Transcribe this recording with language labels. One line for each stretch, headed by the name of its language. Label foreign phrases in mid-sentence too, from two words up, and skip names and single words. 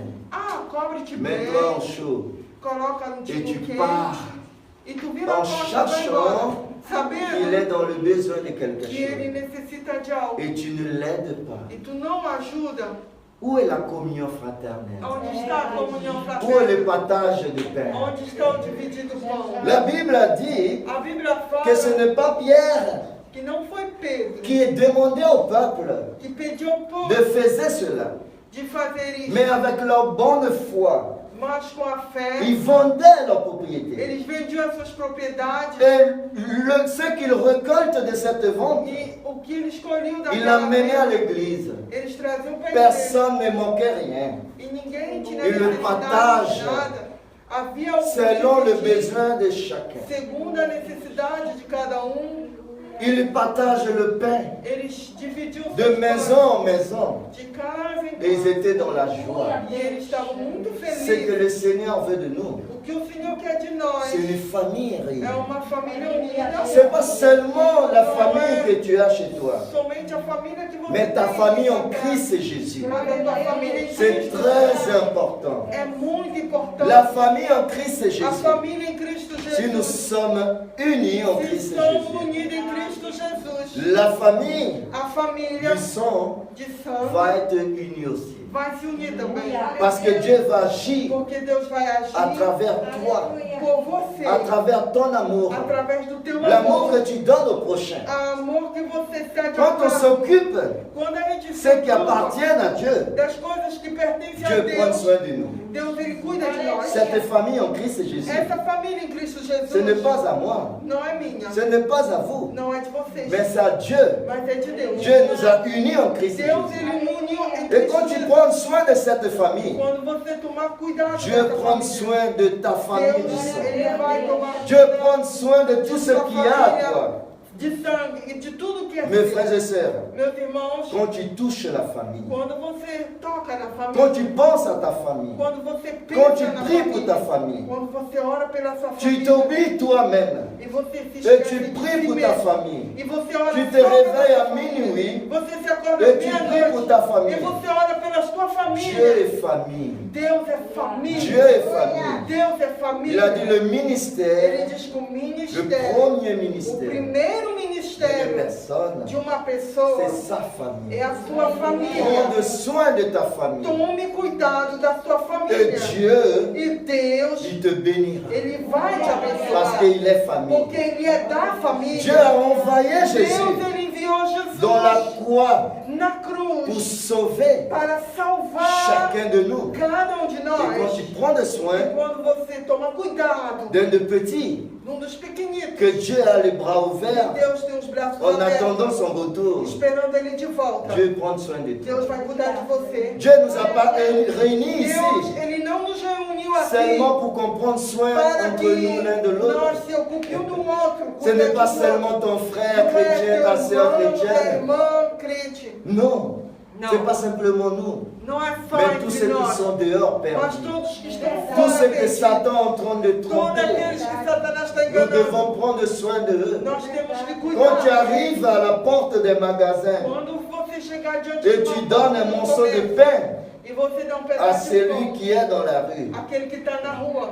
Portuguese: cobre-te bem,
French: mets-toi en chaud,
Portuguese: coloca no
French: et
Portuguese: tipo
French: tu
Portuguese: quente,
French: pars
Portuguese: e tu vira a
French: en
Portuguese: porta e vai embora,
French: cherchant qu'il est
Portuguese: sabendo
French: dans le besoin de quelque
Portuguese: que ele
French: chose,
Portuguese: necessita de algo,
French: et tu ne l'aides pas.
Portuguese: e tu não ajuda.
French: Où est la communion fraternelle?
Portuguese: Onde está a comunhão
French: Où est le
Portuguese: fraterna?
French: partage de pain?
Portuguese: Onde está o dividido pão?
French: La Bible a dit
Portuguese: A Bíblia
French: que ce
Portuguese: fala
French: n'est pas Pierre
Portuguese: que não foi Pedro
French: qui est demandé au peuple
Portuguese: que pediu ao povo
French: de faire cela,
Portuguese: de fazer isso,
French: mais avec leur bonne foi,
Portuguese: mas com a fé
French: ils vendaient leur propriété.
Portuguese: eles vendiam as suas propriedades
French: Et ce qu'ils récoltent de cette vente,
Portuguese: e o que eles colhiam
French: ils
Portuguese: daquela
French: l'amenaient à
Portuguese: venda,
French: l'église.
Portuguese: eles traziam para a igreja.
French: Personne ne manquait rien.
Portuguese: E ninguém tinha
French: E le
Portuguese: necessidade
French: partage
Portuguese: de nada. Havia o
French: Selon le
Portuguese: dividir,
French: besoin de chacun.
Portuguese: segundo a necessidade de cada
French: Ils partagent le pain
Portuguese: eles dividiam
French: de
Portuguese: seus
French: maison
Portuguese: pães,
French: en maison.
Portuguese: de casa em
French: Et ils
Portuguese: casa.
French: étaient dans la joie.
Portuguese: E eles estavam muito
French: Ce que
Portuguese: felizes.
French: le Seigneur veut de nous,
Portuguese: O que o Senhor quer de nós
French: c'est une famille
Portuguese: é
French: réunie.
Portuguese: uma família unida.
French: C'est pas seulement la famille que tu as chez toi,
Portuguese: Somente a família que você
French: mais ta
Portuguese: tem
French: famille
Portuguese: em
French: en
Portuguese: sua casa.
French: Christ Jésus.
Portuguese: Mas a tua família em
French: C'est
Portuguese: Cristo
French: très important.
Portuguese: é muito importante.
French: La famille en Christ
Portuguese: A
French: Jésus.
Portuguese: família em Cristo
French: Si nous
Portuguese: Jesus.
French: sommes unis en
Portuguese: Se
French: Christ
Portuguese: estamos
French: Jésus,
Portuguese: unidos em Cristo Jesus,
French: la famille
Portuguese: a família
French: du sang
Portuguese: de sangue
French: va être unie aussi.
Portuguese: vai se unir também.
French: Parce que Dieu va agir
Portuguese: Porque Deus vai agir
French: à travers toi,
Portuguese: por você,
French: à travers ton amour,
Portuguese: através do teu
French: l'amour
Portuguese: amor,
French: que tu donnes au prochain.
Portuguese: amor que você cede
French: Quand
Portuguese: ao
French: on
Portuguese: próximo.
French: s'occupe
Portuguese: Quando a gente se
French: ce qui
Portuguese: ocupa
French: appartient à Dieu,
Portuguese: das coisas que pertencem a
French: Dieu prend
Portuguese: Deus,
French: soin de nous.
Portuguese: Deus ele cuida de nós.
French: Cette famille en Christ Jésus,
Portuguese: Essa família em Cristo Jesus
French: ce n'est pas à moi,
Portuguese: não é minha,
French: ce n'est pas à vous,
Portuguese: não é de vocês,
French: mais c'est à Dieu.
Portuguese: mas é de Deus.
French: Dieu nous a unis en Christ
Portuguese: Deus
French: Jésus.
Portuguese: ele me uniu em
French: Et
Portuguese: Cristo
French: quand tu
Portuguese: Jesus.
French: prends soin de cette famille,
Portuguese: Quando você tomar cuidado
French: Dieu
Portuguese: dessa
French: prend
Portuguese: família,
French: soin de ta famille du
Portuguese: Deus
French: sang.
Portuguese: ele vai tomar
French: Dieu
Portuguese: cuidado
French: prend soin de tout ce
Portuguese: da
French: qu'il y a à toi.
Portuguese: família de sangue e de tudo que é
French: Mes
Portuguese: seu.
French: frères et sœurs,
Portuguese: Meus irmãos,
French: quand tu touches la famille,
Portuguese: quando você toca na
French: quand
Portuguese: família,
French: tu penses à ta famille,
Portuguese: quando você
French: quand tu
Portuguese: pensa na
French: pries pour ta
Portuguese: família,
French: famille,
Portuguese: quando você ora pela sua
French: tu
Portuguese: família,
French: t'oublies toi-même
Portuguese: e você se
French: et
Portuguese: esquece
French: tu
Portuguese: de
French: pries
Portuguese: si
French: pour ta
Portuguese: mesmo,
French: famille.
Portuguese: e você ora
French: Tu te
Portuguese: só pela
French: réveilles
Portuguese: sua
French: à
Portuguese: família,
French: minuit
Portuguese: você se acorda
French: et tu pries pour
Portuguese: meia-noite,
French: ta famille.
Portuguese: e você ora pela sua
French: Dieu
Portuguese: família.
French: est famille.
Portuguese: Deus é família.
French: Dieu est famille.
Portuguese: Deus é
French: Il
Portuguese: família.
French: a dit le
Portuguese: Ele
French: ministère,
Portuguese: diz que o
French: le
Portuguese: ministério,
French: premier
Portuguese: o
French: ministère
Portuguese: primeiro
French: de
Portuguese: ministério
French: personne,
Portuguese: de uma pessoa
French: c'est sa famille.
Portuguese: é a sua família.
French: Prends soin de ta famille.
Portuguese: Tome cuidado da sua
French: Et
Portuguese: família.
French: Dieu,
Portuguese: E Deus,
French: il te bénira.
Portuguese: Ele vai te
French: Parce
Portuguese: abençoar.
French: qu'il est famille.
Portuguese: Porque Ele é da família.
French: Dieu a envoyé
Portuguese: Deus,
French: Jésus
Portuguese: Ele enviou Jesus
French: dans la croix
Portuguese: na
French: pour
Portuguese: cruz
French: sauver
Portuguese: para salvar
French: chacun de nous.
Portuguese: cada um de
French: Et quand
Portuguese: nós.
French: tu prends
Portuguese: E
French: soin
Portuguese: quando você toma cuidado
French: d'un de petit,
Portuguese: num dos pequenitos,
French: que Dieu a les bras
Portuguese: e
French: ouverts
Portuguese: Deus tem os braços
French: en
Portuguese: abertos,
French: attendant son retour,
Portuguese: esperando Ele de volta.
French: Dieu prend soin de toi.
Portuguese: Deus vai cuidar de você.
French: Dieu nous a pas réunis
Portuguese: Deus,
French: ici
Portuguese: Ele não nos reuniu aqui
French: seulement pour qu'on prenne soin
Portuguese: para
French: entre
Portuguese: que
French: nous l'un de l'autre.
Portuguese: nós se ocupemos um do outro.
French: Ce n'est pas seulement ton frère chrétien, ta sœur chrétienne.
Portuguese: irmã crente.
French: Non, Non. c'est pas simplement nous,
Portuguese: Não é só
French: mais tous
Portuguese: entre
French: ceux qui
Portuguese: nós,
French: sont dehors
Portuguese: mas
French: perdus.
Portuguese: todos que estão
French: Tous
Portuguese: fora
French: ceux que
Portuguese: perdidos.
French: Satan est en train de
Portuguese: Todos
French: tromper,
Portuguese: aqueles que Satanás está
French: nous
Portuguese: enganando.
French: devons prendre soin d'eux.
Portuguese: Nós temos que
French: Quand tu
Portuguese: cuidar.
French: arrives à la porte des magasins
Portuguese: Quando você chegar diante
French: et
Portuguese: de
French: tu
Portuguese: uma
French: donnes
Portuguese: porta
French: un
Portuguese: do
French: morceau de
Portuguese: comércio,
French: pain
Portuguese: e você dá um
French: à
Portuguese: pedaço de
French: celui
Portuguese: pão,
French: qui est dans la rue,
Portuguese: aquele que está na rua,